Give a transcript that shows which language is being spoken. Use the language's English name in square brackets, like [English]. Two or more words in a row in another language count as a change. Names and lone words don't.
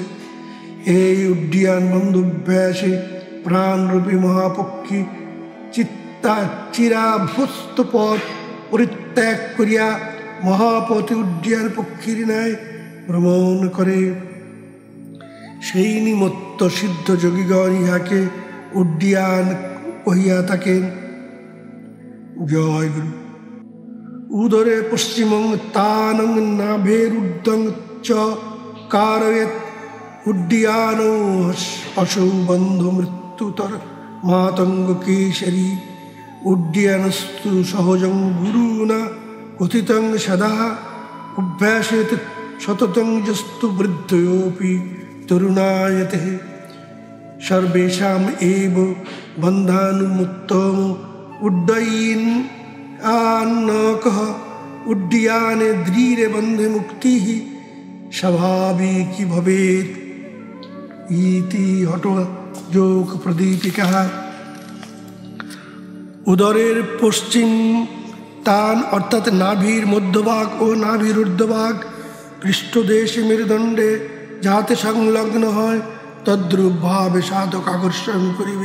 [Bangla] এই উড্ডীয়ান বন্ধুভ্যাসে প্রাণরূপী মহাপক্ষী চিরাভ্যস্ত পথ পরিত্যাগ করিয়া মহাপথে উড্ডীয়ান পক্ষীর ন্যায় ভ্রমণ করে। সেই নিমিত্ত সিদ্ধ যোগীগণ ইহাকে উড্ডীয়ান কহিয়া থাকেন। জয় গুরু। [Sanskrit] উদরে পশ্চিমং তানং নাভেরুদ্ধং চ কারয়েৎ উড্ডীয়ানো অসৌ বন্ধু মৃত্যুতর মাতঙ্গ কেশরী। উড্ডীয়ানস্তু সহজং গুরুণা কথিতং সদা অভ্যাসেত সততং যস্তু বৃদ্ধয়োপি তরুণায়তে সর্বেষাম এব বন্ধানুমুক্তম উড্ডয়িন আন্নকঃ উড্ডীয়ানে দ্রীরে বন্ধে মুক্তি স্বাভাবিকী ভবেৎ ইতি হঠযোগ প্রদীপিকা। [Bangla] উদরের পশ্চিম তান অর্থাৎ নাভির মধ্যভাগ ও নাভির ঊর্ধ্বভাগ পৃষ্ঠদেশে মেরুদণ্ডে যাহাতে সংলগ্ন হয় তদ্রূপ ভাবে সাধক আকর্ষণ করিবে।